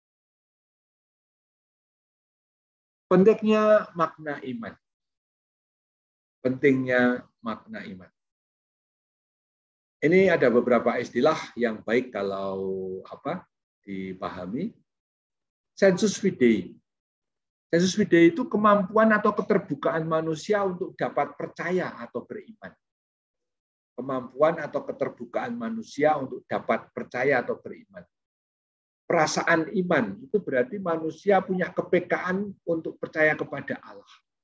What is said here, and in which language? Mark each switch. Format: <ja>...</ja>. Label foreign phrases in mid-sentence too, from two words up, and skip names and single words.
<id>Pentingnya makna iman. Pentingnya makna iman. Ini ada beberapa istilah yang baik kalau dipahami.</id> <la>Sensus fidei. Sensus fidei</la> <id>itu kemampuan atau keterbukaan manusia untuk dapat percaya atau beriman. Kemampuan atau keterbukaan manusia untuk dapat percaya atau beriman. Perasaan iman itu berarti manusia punya kepekaan untuk percaya kepada Allah.</id>